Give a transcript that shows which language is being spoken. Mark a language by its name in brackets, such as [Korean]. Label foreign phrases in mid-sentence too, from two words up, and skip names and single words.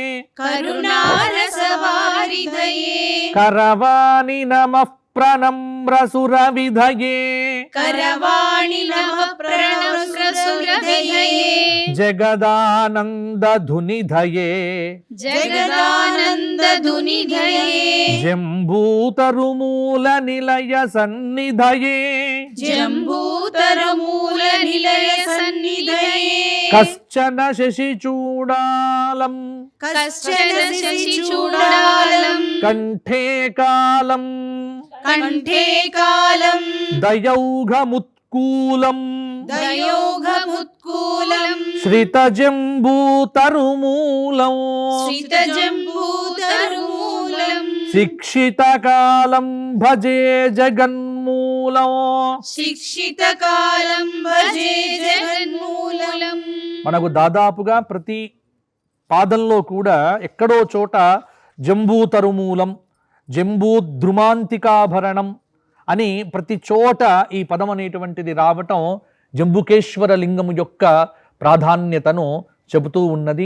[Sanskrit] करुणारसवारिधये కరవాణి నమః ప్రణమ్రసురవిధయే करवाणि नमः प्रणम्रसुरविधये జగదానందధునిధయే जगदानन्दधुनिधये జంబూతరుమూల నిలయ సన్నిధయే जम्बूतरमूलनिलयसन्निधये కశ్చన శశిచూడాలం कश्चन शशिचूडालम् కంఠే కాలం कण्ठे कालम् దయౌఘముత్కూలం दयोघमुत्कूलम् శ్రితజంబూతరుమూలం श्रितजम्बूतरुमूलम् శిక్షితకాలం భజే జగన్మూలం. शिक्षितकालं भजे जगन्मूलम् [Telugu] మనకు దాదాపుగా ప్రతి పాదంలో కూడా ఎక్కడో చోట [Sanskrit] జంబూతరుమూలం, జంబూద్రుమాంతికాభరణం [Telugu] అని ప్రతి చోట ఈ పదం అనేటువంటిది రావటం జంబుకేశ్వర లింగము యొక్క ప్రాధాన్యతను చెబుతూ ఉన్నది.